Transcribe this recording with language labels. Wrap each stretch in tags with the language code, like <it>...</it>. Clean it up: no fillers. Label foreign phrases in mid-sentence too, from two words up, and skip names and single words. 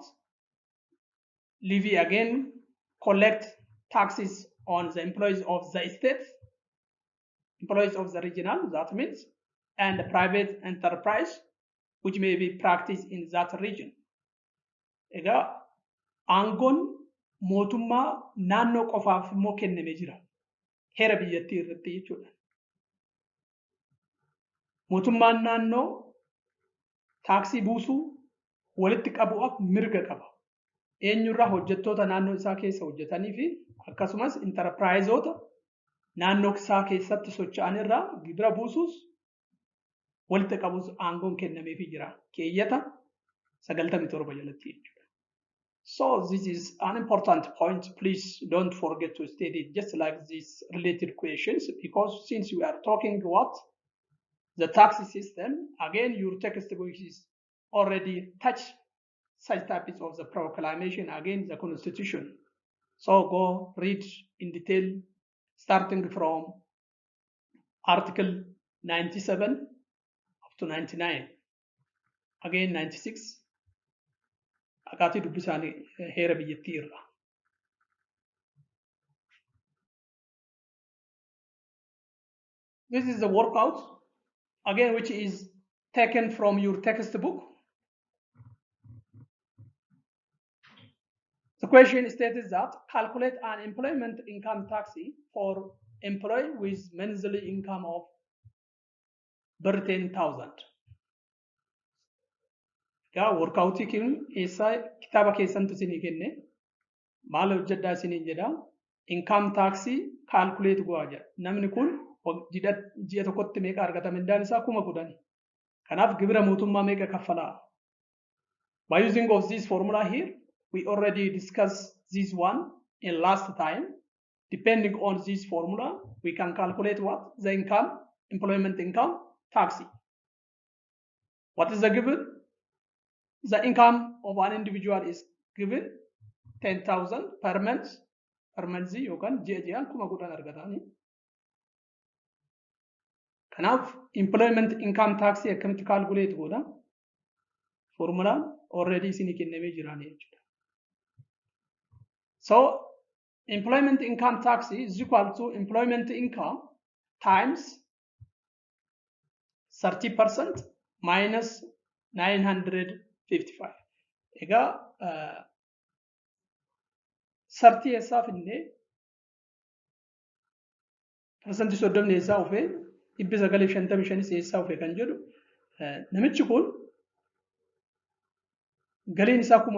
<en>Levy again, collect taxes on the employees of the state, employees of the regional, that means, and the private enterprise, which may be practiced in that region.</en> <om>Ega aangoon mootummaa naannoo qofaaf immoo kenname jira. Heera biyyattii irratti jechuudha. Mootummaan naannoo taaksii buusuu walitti qabuuf mirga qaba. Eenyurraa hojjettoota naannoo isaa keessa hojjetanii fi akkasumas intarpiraayizoota naannoo isaa keessatti socho'an irraa gibira buusuus walitti qabuus aangoon kennameefii jira. Keeyyata 97 jalatti jechuudha.</om> <en>So this is an important point. Please don't forget to state it just like these related questions, because since we are talking about the tax system, again your textbook is already touched such types of the proclamation against the constitution. So go read in detail starting from Article 97 up to 99, again 96.</en> <om>Akati dubbisani heera biyyattii irra.</om> <en>This is the workout, again, which is taken from your textbook. The question states that calculate an employment income tax for employee with monthly income of 10,000.</en> <om>Workoutii kun kitaaba keessantu isinii kenne maal hojjedhaa isinii jedha</om> <en>income tax calculate</en> <om>go'a jedha. Namni kun ji'a tokkotti meeqa argata mindaan isaa 10,000. Kanaaf gibira mootummaa meeqa kaffalaa?</om> <en>By using of this formula here, we already discussed this one in last time. Depending on this formula, we can calculate what? The income, employment income tax. What is the given? The income of an individual is given 10,000 per month. Per month</en> <om>yookaan ji'a ji'aan 10,000 argatani. Kanaaf</om> <en>employment income tax</en> <om>akkamitti calculate godha? Formula already isinii kennamee jiraanii jechuudha.</om> <en>So employment income tax is equal to employment income times 30% minus 955.</en> <om>Egaa 30 eessaa finnee persentii 30 eessaa dhufee 955 eessaa dhufee kan jedhu namichi kun galiin isaa 10,000.</om>